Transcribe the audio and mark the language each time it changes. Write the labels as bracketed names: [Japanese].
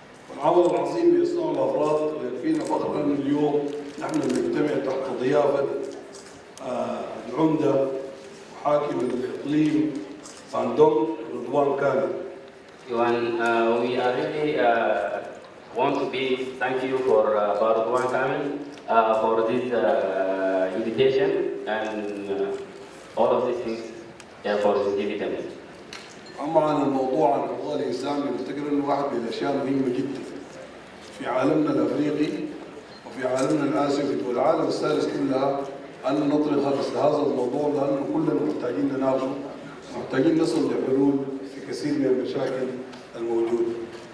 [Arabic] والعمل العظيم يصنعه الأفراد، ويكفينا فخرا أن اليوم نحن نجتمع تحت ضيافة العمدة وحاكم الإقليم باندونغ رضوان كامل. [English] We are really want to be thank you for Rضوان كامل for this invitation and all of these things for this invitation. [Arabic] أما عن الموضوع عن حقوق الإنسان، نفتكر أنه واحد من الأشياء المهمة جدا في عالمنا الأفريقي وفي عالمنا الآسيوي وفي العالم الثالث كلها، أن نطرح هذا الموضوع، لأنه كلنا محتاجين نناقشه، محتاجين نصل لحلول في كثير من المشاكل الموجودة.